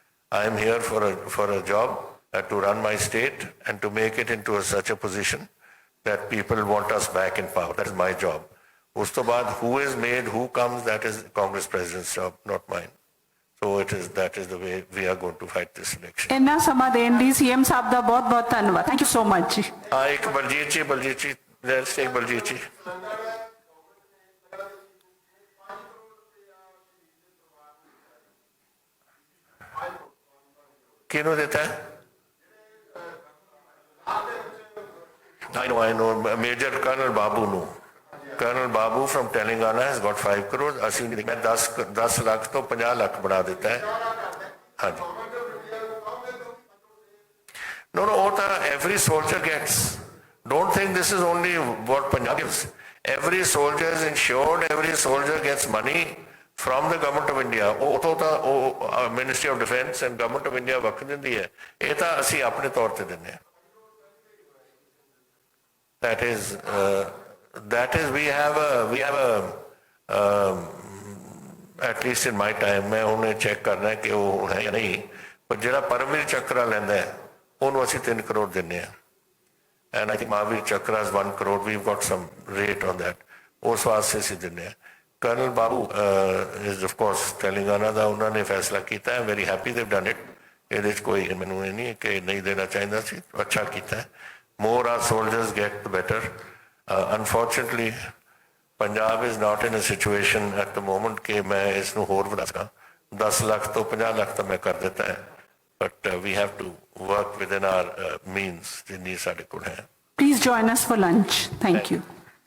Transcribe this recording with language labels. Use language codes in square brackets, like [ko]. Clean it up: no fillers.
[en] I am here for a job to run my state and to make it into such a position that people want us back in power. That is my job. Us to baad who is made, who comes, that is Congress president's job, not mine. So that is the way we are going to fight this election. [pa] ਇੰਨਾ ਸਮਾਂ ਦੇਣ ਲਈ CM ਸਾਹਿਬ ਦਾ ਬਹੁਤ ਬਹੁਤ ਧੰਨਵਾਦ [en] thank you so much [pa] ਜੀ ਇੱਕ ਬਲਜੀਤ ਜੀ [en] let's take [pa] ਬਲਜੀਤ ਜੀ ਕਿਹਨੂੰ ਦਿੱਤਾ [en] I know Major Colonel Babu ਨੂੰ Colonel Babu from Telangana has got 5 crores [pa] ਅਸੀਂ ਮੈਂ 10 ਲੱਖ ਤੋਂ 50 ਲੱਖ ਬਣਾ ਦਿੱਤਾ ਹੈ ਹਾਂਜੀ [en] No, all every soldier gets. Don't think this is only what Punjab gives. Every soldier is insured, every soldier gets money from the government of India. Ministry of Defence and government of India [pa] ਵਕਤ ਦਿੰਦੀ ਹੈ ਇਹ ਤਾਂ ਅਸੀਂ ਆਪਣੇ ਤੌਰ ਤੇ ਦਿੰਦੇ ਹਾਂ [en] That is we have a at least in my time [pa] ਮੈਂ ਉਹਨੇ ਚੈੱਕ ਕਰਨਾ ਕਿ ਉਹ ਹੈ ਜਾਂ ਨਹੀਂ ਪਰ ਜਿਹੜਾ ਪਰਮਵੀਰ ਚੱਕਰਾ ਲੈਂਦਾ ਹੈ ਉਹਨੂੰ ਅਸੀਂ 3 ਕਰੋੜ ਦਿੰਦੇ ਹਾਂ [en] and I think Mahavir Chakra is 1 crore. We've got some rate on that. [pa] ਉਸ ਵਾਸਤੇ ਅਸੀਂ ਦਿੰਦੇ ਹਾਂ [en] Colonel Babu is of course Telangana [pa] ਦਾ ਉਹਨਾਂ ਨੇ ਫੈਸਲਾ ਕੀਤਾ [en] I'm very happy they've done it. [pa] ਇਹਦੇ 'ਚ ਕੋਈ ਮੈਨੂੰ ਇਹ ਨਹੀਂ ਕਿ ਨਹੀਂ ਦੇਣਾ ਚਾਹੀਦਾ ਸੀ ਅੱਛਾ ਕੀਤਾ [en] More our soldiers get the better. Unfortunately, Punjab is not in a situation at the moment [pa] ਕਿ ਮੈਂ ਇਸ ਨੂੰ ਹੋਰ ਵਧਾ ਸਕਾਂ 10 ਲੱਖ ਤੋਂ 50 ਲੱਖ ਤਾਂ ਮੈਂ ਕਰ ਦਿੱਤਾ ਹੈ [en] but we have to work within our means [pa] ਜਿੰਨੀ ਸਾਡੇ ਕੋਲ ਹੈ [en] Please join us for lunch. Thank you.